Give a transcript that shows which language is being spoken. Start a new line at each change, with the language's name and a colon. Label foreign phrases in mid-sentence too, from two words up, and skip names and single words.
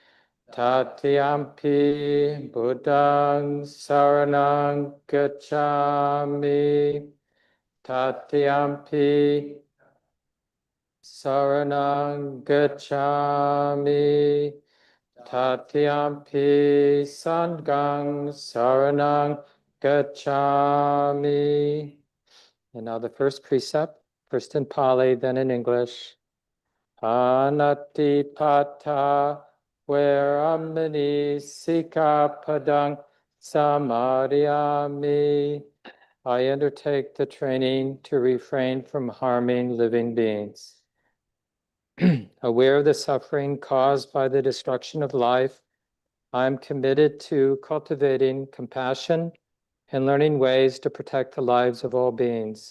Pali: Tatiyampi buddhang saranang gacchami. Tatiyampi saranang gacchami. Tatiyampi sanghang saranang gacchami.
English: And now the first precept, first in Pali, then in English.
Pali: Anatipata veramani sikapadang samadhiyami.
English: I undertake the training to refrain from harming living beings. Aware of the suffering caused by the destruction of life, I am committed to cultivating compassion and learning ways to protect the lives of all beings.